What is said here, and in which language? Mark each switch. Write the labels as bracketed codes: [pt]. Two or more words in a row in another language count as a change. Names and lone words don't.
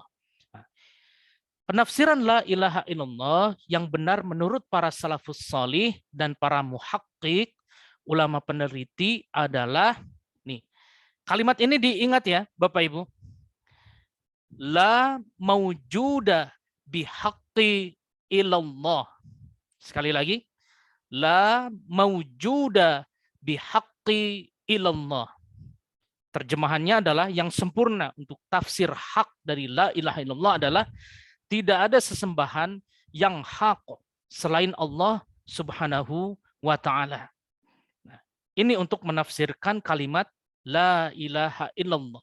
[id] Nah, penafsiran [ar] لا إله إلا الله [id] yang benar menurut para [ar] السلف الصالح [id] dan para muhaqqiq, ulama peneliti adalah nih. Kalimat ini diingat ya, Bapak Ibu. [ar] لا موجود بحق إلا الله. [id] Sekali lagi, [ar] لا موجود بحق إلا الله. [id] Terjemahannya adalah yang sempurna untuk tafsir hak dari [ar] لا إله إلا الله [id] adalah tidak ada sesembahan yang hak selain Allah [ar] سبحانه وتعالى. [id] Nah, ini untuk menafsirkan kalimat [ar] لا إله إلا الله.